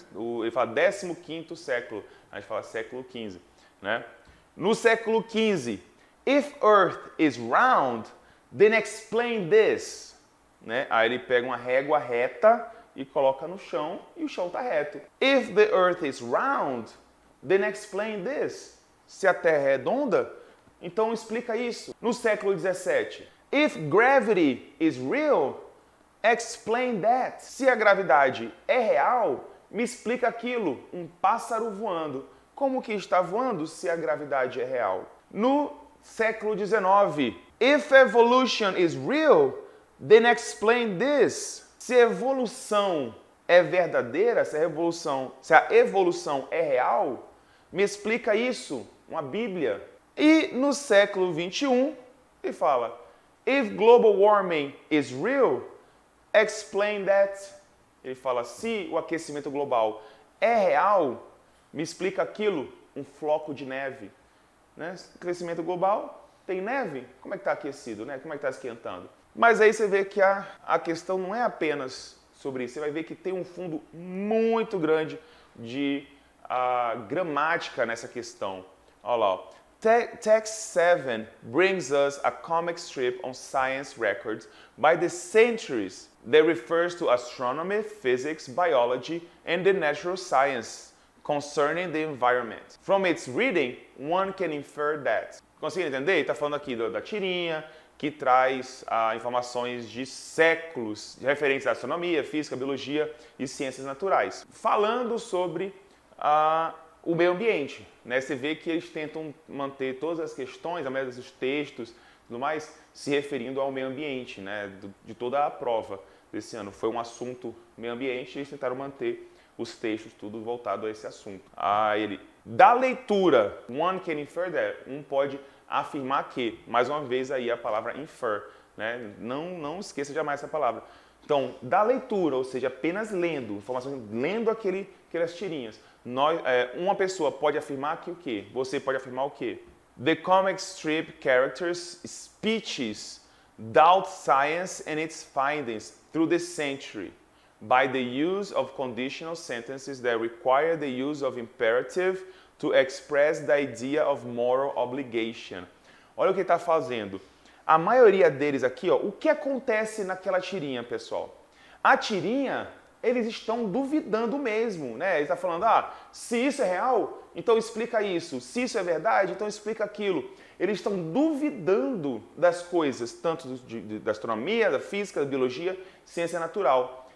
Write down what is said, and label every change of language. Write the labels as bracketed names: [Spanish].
[Portuguese] Ele fala 15º século, a gente fala século XV, né? No século XV, [English] if Earth is round, then explain this, né? [Portuguese] Aí ele pega uma régua reta e coloca no chão e o chão está reto. [English] If the Earth is round, then explain this. [Portuguese] Se a Terra é redonda, então explica isso. No século XVII, [English] if gravity is real, explain that. [Portuguese] Se a gravidade é real, me explica aquilo. Um pássaro voando. Como que está voando se a gravidade é real? No século XIX, [English] if evolution is real, then explain this. [Portuguese] Se a evolução é verdadeira, se a evolução é real, me explica isso. Uma Bíblia. E no século XXI, ele fala, [English] if global warming is real, explain that. [Portuguese] Ele fala, se o aquecimento global é real, me explica aquilo, um floco de neve. Né? Aquecimento global, tem neve? Como é que está aquecido? Né? Como é que está esquentando? Mas aí você vê que a questão não é apenas sobre isso. Você vai ver que tem um fundo muito grande de gramática nessa questão. Olha lá. Ó. [English] Text 7 brings us a comic strip on science records by the centuries that refers to astronomy, physics, biology, and the natural science concerning the environment. From its reading, one can infer that. [Portuguese] Conseguiram entender? Está falando aqui da tirinha, que traz informações de séculos de referentes à astronomia, física, biologia e ciências naturais. Falando sobre o meio ambiente, né? Você vê que eles tentam manter todas as questões, a maioria dos textos, tudo mais, se referindo ao meio ambiente, né? De toda a prova desse ano. Foi um assunto meio ambiente e eles tentaram manter os textos tudo voltado a esse assunto. Da leitura, [English] one can infer that, [Portuguese] pode afirmar que, mais uma vez aí a palavra infer, né? Não esqueça jamais essa palavra. Então, da leitura, ou seja, apenas lendo, informações, lendo aquelas tirinhas, uma pessoa pode afirmar que o quê? Você pode afirmar o quê? [English] The comic strip characters' speeches doubt science and its findings through the century by the use of conditional sentences that require the use of imperative to express the idea of moral obligation. [Portuguese] Olha o que ele está fazendo. A maioria deles aqui, ó, o que acontece naquela tirinha, pessoal? A tirinha, eles estão duvidando mesmo, né? Ele está falando, se isso é real, então explica isso. Se isso é verdade, então explica aquilo. Eles estão duvidando das coisas, tanto da astronomia, da física, da biologia, ciência natural.